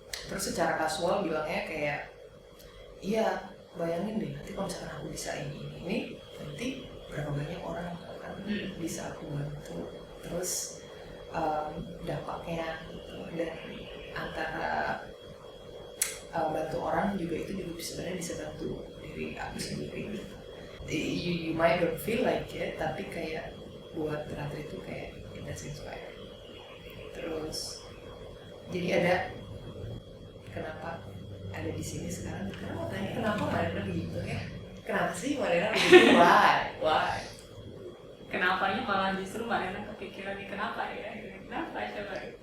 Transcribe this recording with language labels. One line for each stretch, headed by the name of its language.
Indonesian: Terus secara casual bilangnya kayak, iya bayangin deh nanti kalau misalkan aku bisa ini nanti berapa banyak orang akan bisa aku bantu. Terus dampaknya gitu. Dan antara bantu orang juga itu juga sebenarnya bisa bantu diri aku sendiri.
English: You might don't feel like it,
Indonesian: tapi kayak buat Ratri itu kayak
English: that's inspiring.
Indonesian: Terus jadi ada kenapa ada di sini sekarang? Kenapa tanya kenapa Marina begitu ya? Kenapa sih Marina begitu? Why? Kenapanya malah justru Mbak Rena kepikiran nih kenapa ya? Kenapa coba?